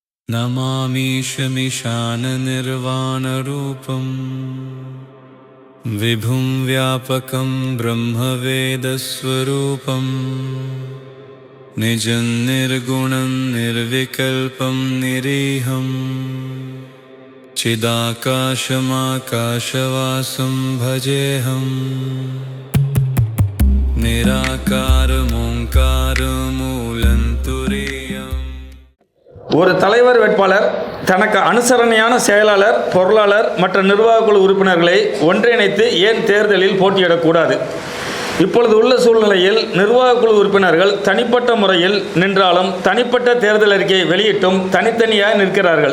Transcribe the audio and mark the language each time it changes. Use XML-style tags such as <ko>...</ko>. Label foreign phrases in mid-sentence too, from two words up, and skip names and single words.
<sa>नमामीशमिशाननिर्वाणरूपं विभुं व्यापकं ब्रह्मवेदस्वरूपं निजं निर्गुणं निर्विकल्पं निरीहं चिदाकाशमाकाशवासं भजेऽहम् निराकारमोङ्कारमूलन्तुरीयम्.</sa> <ta>ஒரு தலைவர் வேட்பாளர் தனக்கு அனுசரணையான செயலாளர், பொருளாளர் மற்ற நிர்வாக குழு உறுப்பினர்களை ஒன்றிணைத்து ஏன் தேர்தலில் போட்டியிடக்கூடாது? இப்பொழுது உள்ள சூழ்நிலையில் நிர்வாக குழு உறுப்பினர்கள் தனிப்பட்ட முறையில் நின்றாலும் தனிப்பட்ட தேர்தல் அறிக்கையை வெளியிட்டும் தனித்தனியாக நிற்கிறார்கள்.</ta>